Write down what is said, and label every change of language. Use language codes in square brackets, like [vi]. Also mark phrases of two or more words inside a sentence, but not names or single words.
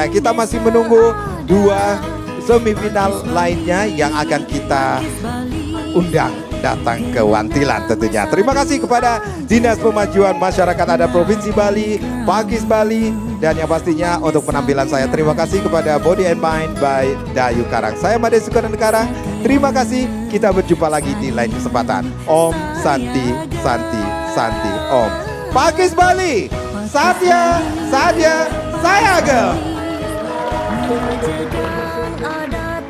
[id] Kita masih menunggu 2 semifinal lainnya yang akan kita undang datang ke Wantilan tentunya. Terima kasih kepada Dinas Pemajuan Masyarakat Adat Provinsi Bali, Pakis Bali, dan yang pastinya untuk penampilan saya terima kasih kepada Body and Mind by Dayu Karang. Saya Made Sukarno Karang. Terima kasih. Kita berjumpa lagi di lain kesempatan. [sa] Om Santi Santi Santi Om. Pakis Bali. Satya Sadya Sayagam.